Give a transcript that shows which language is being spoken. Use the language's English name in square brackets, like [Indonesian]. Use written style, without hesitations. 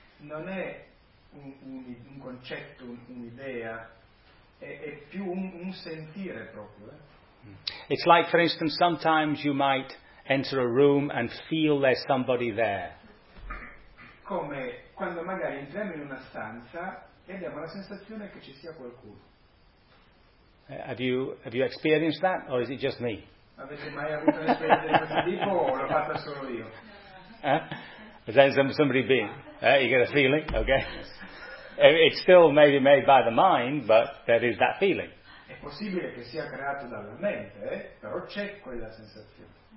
[Italian] Non è un concetto, un'idea, è più un sentire proprio. [English] It's like, for instance, sometimes you might enter a room and feel there's somebody there. [Italian] Come quando magari entriamo in una stanza e abbiamo la sensazione che ci sia qualcuno. [English] Have you experienced that or is it just me? [Italian] Avete mai avuto un'esperienza di questo tipo o l'ho fatta solo io? [English] Is there somebody being? You get a feeling? Okay. It's still maybe made by the mind, but there is that feeling. [Italian] È possibile che sia creato dalla mente, però c'è quella sensazione.